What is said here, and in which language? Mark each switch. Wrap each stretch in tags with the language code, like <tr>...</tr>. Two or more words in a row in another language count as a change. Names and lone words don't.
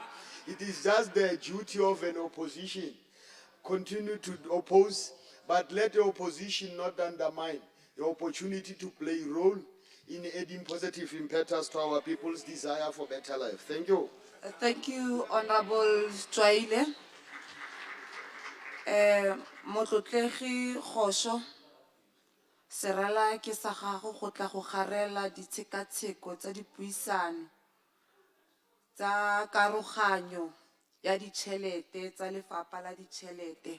<en>It is just the duty of an opposition. Continue to oppose, but let the opposition not undermine the opportunity to play a role in adding positive impetus to our people's desire for better life. Thank you. Thank you, Honorable Twaile.</en> <tn>Motlotlegi Kgosho, serala ke sa gago go tla go garela ditshekatsheko tsa dipuisano tsa karoganyo ya ditšhelete tsa lefapha la ditšhelete.</tn>